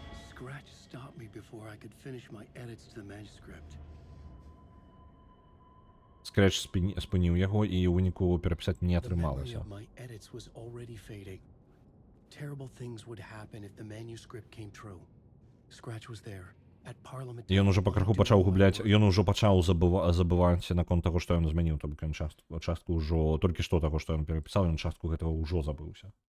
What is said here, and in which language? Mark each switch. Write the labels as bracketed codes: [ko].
[en] Scratch stopped me before I could finish my edits to the manuscript. [be] Скрэч спыніў яго, і ў выніку перапісаць не [en] The memory [be] атрымалася. [en] of my edits was already fading. Terrible things would happen if the manuscript came true. Scratch was there at Parliament. [be] Ён ужо пакрыху пачаў губляць, ён ужо пачаў забываць наконт таго, што ён змяніў, то бок ён частку ўжо, толькі што таго, што ён перапісаў, ён частку гэтага ўжо забыўся.